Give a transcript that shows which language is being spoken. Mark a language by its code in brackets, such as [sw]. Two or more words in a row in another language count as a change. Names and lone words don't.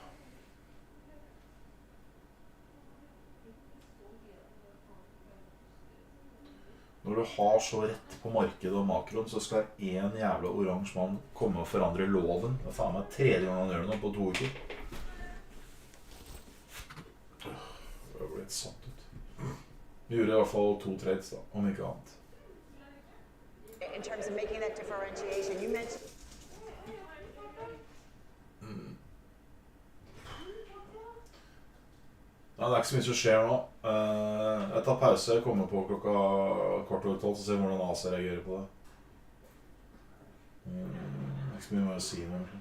[no] Når du har så rett på markedet og makroen, så skal en jævla oransje mann komme og forandre loven. Det faen meg 3. gang han gjør det nå på 2 uker. Det ble litt satt ut. Vi gjorde i hvert fall 2 trades da, om ikke annet. [en] In terms of making that differentiation, you mentioned... [no] Nei, det ikke så mye som skjer nå. Jeg tar pause, jeg kommer på klokka 11:15, så ser vi hvordan Asa reagerer på det. Det ikke så mye mer å si nå, egentlig.